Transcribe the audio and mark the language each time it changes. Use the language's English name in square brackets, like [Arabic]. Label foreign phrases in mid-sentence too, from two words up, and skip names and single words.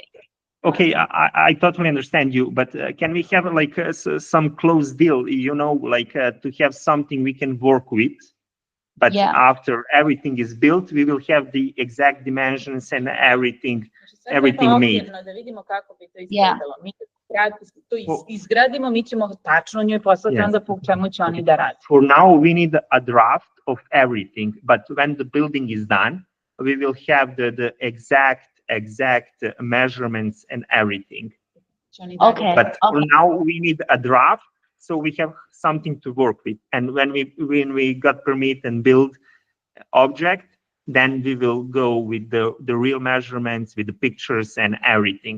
[English] Okay, I totally understand you, but can we have like some close deal, you know, like to have something we can work with? But after everything is built, we will have the exact dimensions and everything made. [Serbian] Da vidimo kako bi to izgledalo. Mi to izgradimo, mi ćemo tačno njoj poslati onda po čemu će oni da rade. [English] For now, we need a draft of everything, but when the building is done, we will have the exact measurements and everything. Okay. But for now, we need a draft, so we have something to work with. And when we got permit and build object, then we will go with the real measurements, with the pictures and everything.